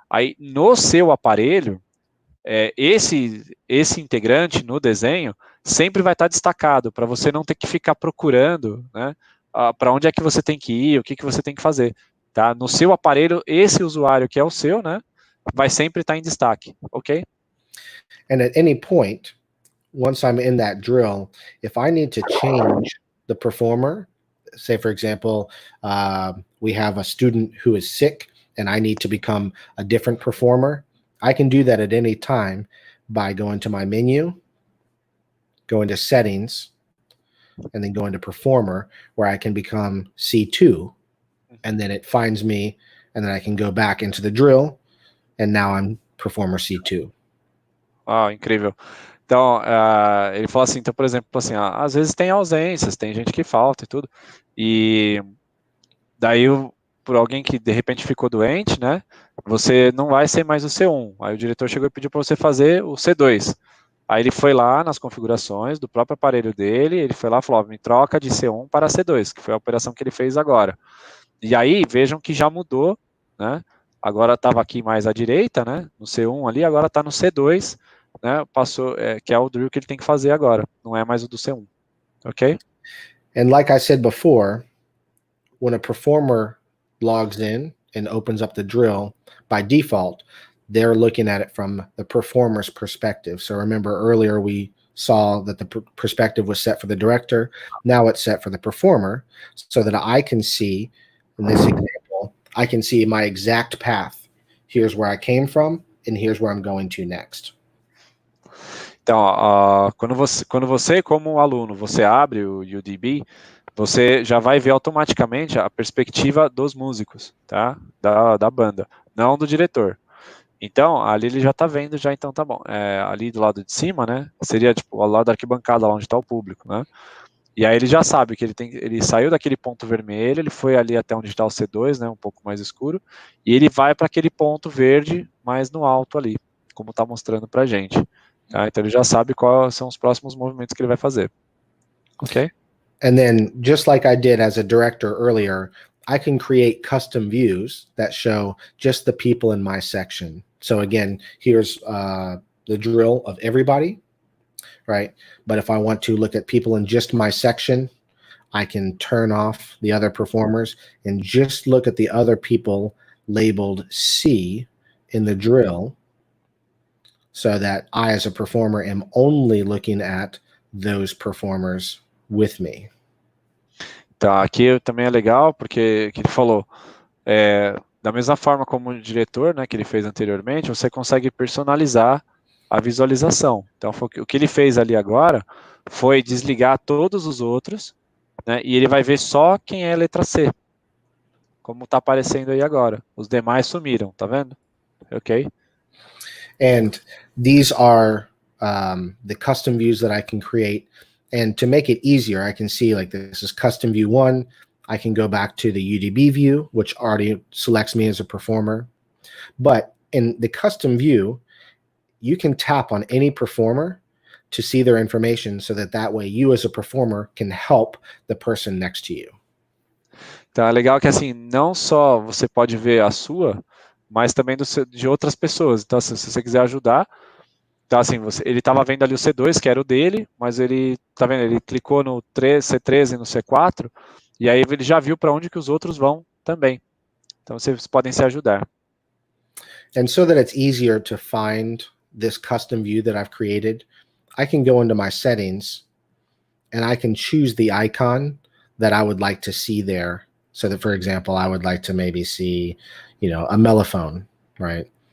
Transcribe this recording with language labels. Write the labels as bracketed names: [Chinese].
[Portuguese] Aí no seu aparelho, esse integrante no desenho sempre vai estar destacado, para você não ter que ficar procurando, né? Para onde é que você tem que ir, o que você tem que fazer, tá? No seu aparelho, esse usuário que é o seu, né, vai sempre estar em destaque, ok? [English] And at any point, once I'm in that drill, if I need to change the performer, say for example, we have a student who is sick and I need to become a different performer, I can do that at any time by going to my menu, going to settings, and then going to performer, where I can become C2, and then it finds me, and then I can go back into the drill, and now I'm performer C2. [Portuguese] Incrível. Então, ele falou assim, então, por exemplo, assim, às vezes tem ausências, tem gente que falta e tudo, e daí, por alguém que de repente ficou doente, né, você não vai ser mais o C1, aí o diretor chegou e pediu para você fazer o C2, aí ele foi lá nas configurações do próprio aparelho dele, ele foi lá e falou, me troca de C1 para C2, que foi a operação que ele fez agora, e aí, vejam que já mudou, né, agora estava aqui mais à direita, né, no C1 ali, agora está no C2, né, passou, que é o drill que ele tem que fazer agora, não é mais o do C1, ok? [English] And like I said before, when a performer logs in and opens up the drill, by default, they're looking at it from the performer's perspective. So remember earlier we saw that the perspective was set for the director. Now it's set for the performer, so that I can see, in this example, I can see my exact path. Here's where I came from, and here's where I'm going to next. [Portuguese] Então, quando você, como aluno, você abre o UDB, você já vai ver automaticamente a perspectiva dos músicos, tá? Da banda, não do diretor. Então, ali ele já tá vendo, já, então tá bom. Ali do lado de cima, né? Seria tipo ao lado da arquibancada, lá onde está o público, né? E aí ele já sabe que ele saiu daquele ponto vermelho, ele foi ali até onde está o C2, né? Um pouco mais escuro, e ele vai para aquele ponto verde mais no alto ali, como tá mostrando pra gente. Tá? Então ele já sabe quais são os próximos movimentos que ele vai fazer. Ok? [English] And then, just like I did as a director earlier, I can create custom views that show just the people in my section. So again, here's the drill of everybody, right? But if I want to look at people in just my section, I can turn off the other performers and just look at the other people labeled C in the drill, so that I, as a performer, am only looking at those performers with me. [Portuguese] Tá, aqui também é legal, porque que ele falou, da mesma forma como o diretor, né, que ele fez anteriormente, você consegue personalizar a visualização. Então, o que ele fez ali agora foi desligar todos os outros, né, e ele vai ver só quem é a letra C, como está aparecendo aí agora. Os demais sumiram, tá vendo? Ok? [English] And these are the custom views that I can create. And to make it easier, I can see like this is custom view 1. I can go back to the UDB view, which already selects me as a performer. But in the custom view, you can tap on any performer to see their information, so that way you as a performer can help the person next to you. [Portuguese] Então é legal que assim, não só você pode ver a sua, mas também de outras pessoas. Então, se você quiser ajudar, então assim, ele estava vendo ali o C2, que era o dele, mas ele, tá vendo, ele clicou no C13 e no C4, e aí ele já viu para onde que os outros vão também. Então vocês podem se ajudar. [English] And so that it's easier to find this custom view that I've created, I can go into my settings and I can choose the icon that I would like to see there. So that, for example, I would like to maybe see, you know, a mellophone, right?